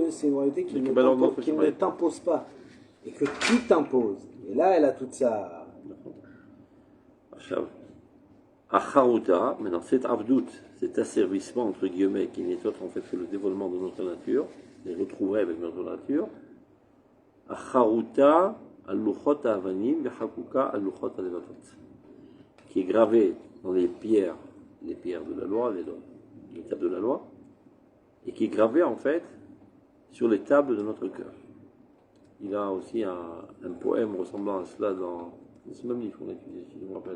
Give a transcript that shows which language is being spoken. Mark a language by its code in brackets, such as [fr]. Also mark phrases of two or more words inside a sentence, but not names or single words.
[fr] C'est une royauté qui ne t'impose pas. Et que tu t'imposes. Et là, elle a toute sa. Acharuta, maintenant cet avdout, cet asservissement entre guillemets qui n'est autre en fait que le dévoilement de notre nature, les retrouverait avec notre nature. [he] חרותה על לוחות אבנים וחקוקה על לוחות הלבבות, [fr] qui est gravé dans les pierres de la loi, les tables de la loi, et qui est gravé en fait sur les tables de notre cœur. Il a aussi un poème ressemblant à cela dans ce même livre qu'on a étudié, si je me rappelle.